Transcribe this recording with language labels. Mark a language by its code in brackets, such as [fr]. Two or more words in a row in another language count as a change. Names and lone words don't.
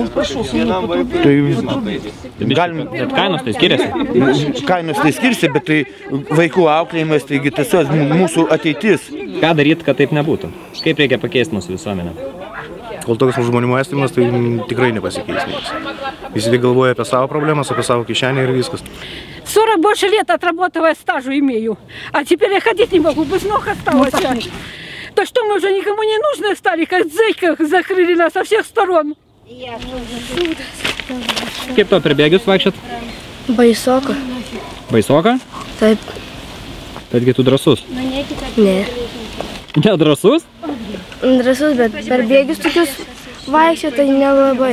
[lt] Bet kainos tai skiriasi? Kainos tai skiriasi, bet tai vaikų auklėjimas, taigi tiesiog mūsų ateitis. Ką daryti, kad taip nebūtų? Kaip reikia pakeisti mūsų visuomenę? Kol toks žmonių mąstymas, tai tikrai nepasikeis niekas. Visi tik galvoja apie savo problemas, apie savo kišenę и viskas. [ru] 40 больше лет отработанного стажа имею, а теперь я ходить не могу, без ног осталось. То что мы уже никому не нужны стали, как зайка закрыли нас со всех сторон. [lt] Kaip to per bėgius vaikščiat? Baisoka. Baisoka? Taip. Betgi tu drąsus? Ne. Ne drąsus? Drąsus, bet per bėgius tokius vaikščiat, tai nelabai.